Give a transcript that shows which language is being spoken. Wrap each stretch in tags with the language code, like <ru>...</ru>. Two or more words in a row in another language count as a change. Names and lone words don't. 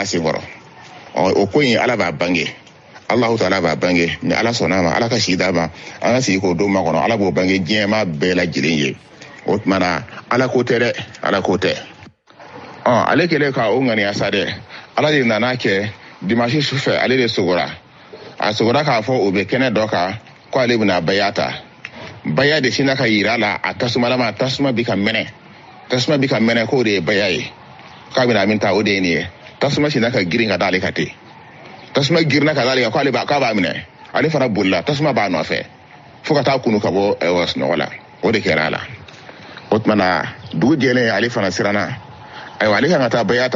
<bm>a sen kɔrɔ o ko in ala b'a bange</bm> <ar>الله تعالى</ar> <bm>b'a bange ni ala sɔnna ma ala ka si d'a ma an ka sigi k'o don ma kɔnɔ ala b'o bange diɲɛma bɛɛ lajɛlen ye o tuma na ala ko tɛ dɛ ala ko tɛ ale kɛlen ka o ŋaniya sa dɛ ala de nana kɛ dimanche sufɛ ale de sogora a sogora k'a fɔ o bɛ kɛnɛ dɔ kan ko ale bɛna baya ta baya de sina ka yira a la a tasumalama tasuma bi ka mɛnɛ k'o de ye baya ye k'a bɛna min ta o de ye nin ye tasuma sina ka girin ka d'ale ka ten tasuma girinna ka d'ale kan k'a b'a minɛ ale fana bolila tasuma b'a nɔfɛ fo ka taa kunu ka bɔ sunɔgɔ la o de kɛra a la o tuma na dugu jɛlen ale fana siranna ayiwa ale kan ka taa baya ta</bm>